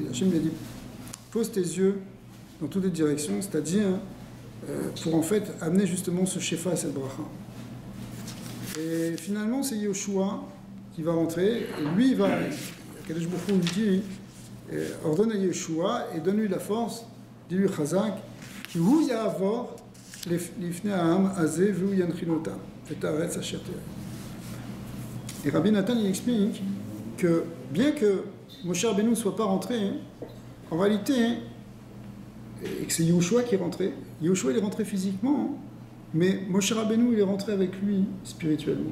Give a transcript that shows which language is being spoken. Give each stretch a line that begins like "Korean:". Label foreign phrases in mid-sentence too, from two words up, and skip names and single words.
French: Hachem lui a dit pose tes yeux dans toutes les directions, c'est-à-dire pour en fait amener justement ce Shefa et cette bracha. Et finalement, c'est Yoshua qui va rentrer, et lui, il va,
Hebrew: קדוש ברוך הוא
French: lui dit, ordonne à Yoshua et donne-lui la force, dis-lui
Hebrew: חזק כי הוא יעבור לפני העם הזה והוא ינחיל אותם את הארץ אשר תראה.
French: Et Rabbi Nathan, il explique que bien que Moshe Rabbeinu ne soit pas rentré, en réalité, et que c'est Yoshua qui est rentré, Yoshua il est rentré physiquement, mais Moshe Rabbeinu il est rentré avec lui spirituellement.